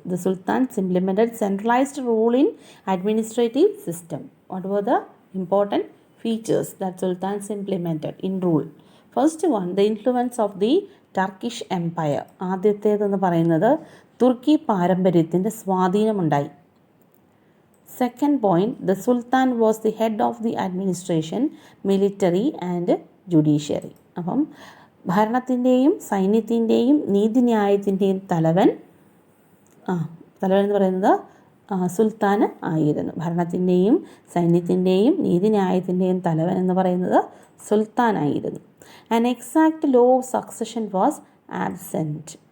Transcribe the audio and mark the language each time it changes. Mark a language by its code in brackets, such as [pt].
[en] The sultans implemented centralized rule in administrative system. What were the important features that sultans implemented in rule? First one, the influence of the Turkish Empire. [ml] ആദ്യത്തേതെന്ന് പറയുന്നത് തുർക്കി പാരമ്പര്യത്തിൻ്റെ സ്വാധീനമുണ്ടായി. [en] Second point, the sultan was the head of the administration, military and judiciary. [ml] അപ്പം ഭരണത്തിൻ്റെയും സൈന്യത്തിൻ്റെയും നീതിന്യായത്തിൻ്റെയും തലവൻ എന്ന് പറയുന്നത് സുൽത്താൻ ആയിരുന്നു. ഭരണത്തിൻ്റെയും സൈന്യത്തിൻ്റെയും നീതിന്യായത്തിൻ്റെയും തലവൻ എന്ന് പറയുന്നത് സുൽത്താൻ ആയിരുന്നു. [en] An exact law of succession was absent.